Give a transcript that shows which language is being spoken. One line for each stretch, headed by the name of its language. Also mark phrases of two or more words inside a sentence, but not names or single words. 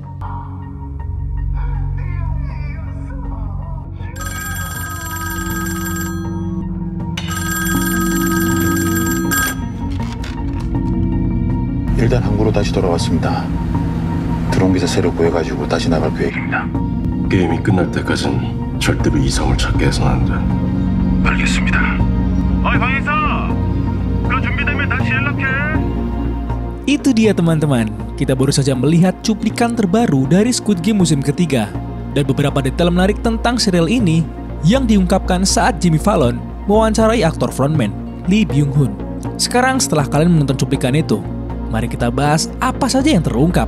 Korean: 일단 항구로 다시 돌아왔습니다. 드론 기사 새로 구해가지고 다시 나갈 계획입니다. 게임이 끝날 때까진 절대로 이성을 찾게 해서는 안 돼. 알겠습니다. 어이 방에서 그 준비되면 다시 연락해.
Indonesian: Itu dia teman-teman, kita baru saja melihat cuplikan terbaru dari Squid Game musim ketiga dan beberapa detail menarik tentang serial ini yang diungkapkan saat Jimmy Fallon mewawancarai aktor frontman Lee Byung-hun. Sekarang setelah kalian menonton cuplikan itu, mari kita bahas apa saja yang terungkap.